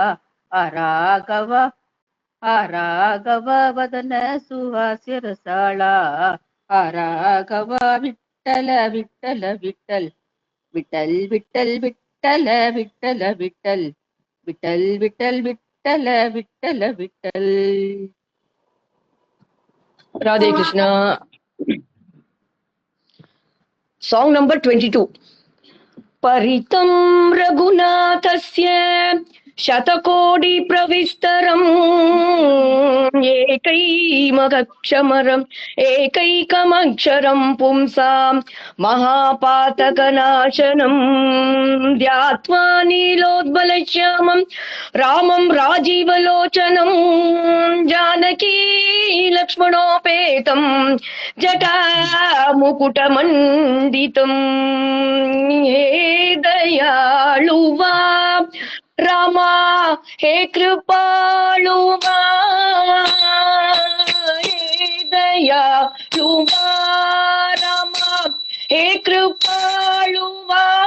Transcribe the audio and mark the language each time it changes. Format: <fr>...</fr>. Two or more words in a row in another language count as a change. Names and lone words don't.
<sa>राघव राघव वदन सुहास्य रसाला राघव विट्ठल विट्ठल विट्ठल विट्ठल विट्ठल विट्ठल विट्ठल विट्ठल विट्ठल विट्ठल विट्ठल विट्ठल विट्ठल.</sa> <en>Radhe Krishna. Song number 22.</en> <sa>परितं रघुनाथस्य शतकोटि प्रविस्तरम् एकैकमक्षरं पुंसां महापातकनाशनं ध्यात्वा नीलोद्बलश्यामं रामं राजीवलोचनं जानकी लक्ष्मणोपेतं जटामुकुटमण्डितं हे दयालुवा रामा हे कृपालुवा हे दयालुवा रामा हे कृपालुवा</sa>